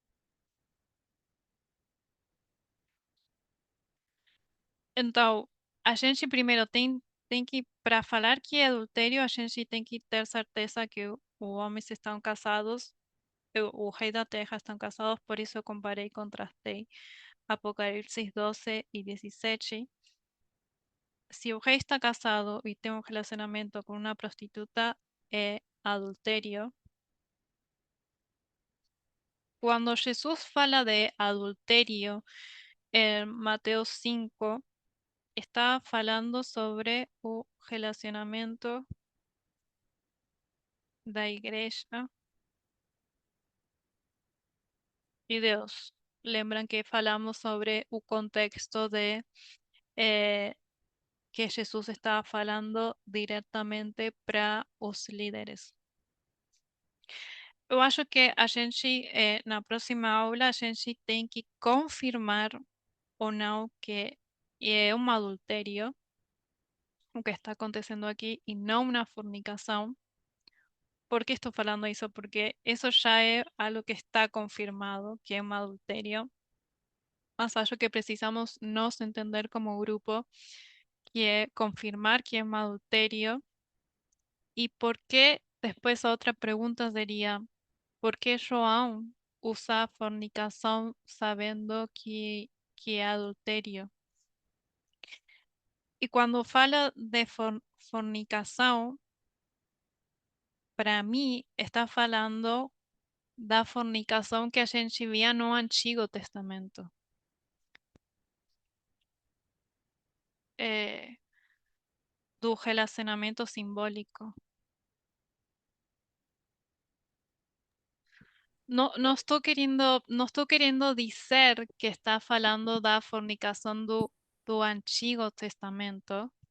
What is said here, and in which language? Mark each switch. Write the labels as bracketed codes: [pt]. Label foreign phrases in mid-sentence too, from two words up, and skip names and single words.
[pt] Então, a gente primeiro tem que, para falar que é adultério, a gente tem que ter certeza que os homens estão casados, o rei da terra estão casados, por isso eu comparei e contrastei Apocalipse 12 e 17. se o rei está casado e tem um relacionamento com uma prostituta, é adultério. Quando Jesus fala de [es] adulterio en Mateo 5, [pt] está falando sobre o relacionamento da igreja e Deus. Lembram que falamos sobre o contexto de eh, que Jesus estava falando diretamente para os líderes. Eu acho que a gente, na próxima aula, a gente tem que confirmar ou não que é um adultério o que está acontecendo aqui e não uma fornicação. [es] ¿Por qué estoy falando eso? Porque eso ya es algo que está confirmado, que es un adulterio. [pt] Mas acho que precisamos nos entender como grupo, [es] que es confirmar que es un adulterio. ¿Y por qué? Después otra pregunta sería, ¿por qué João usa fornicación sabiendo que es adulterio? Y cuando [pt] fala de fornicación, [es] para mí [pt] está falando da fornicação que a gente via no Antigo Testamento. eh, do relacionamento simbólico. Não estou querendo dizer que está falando da fornicação do Antigo Testamento.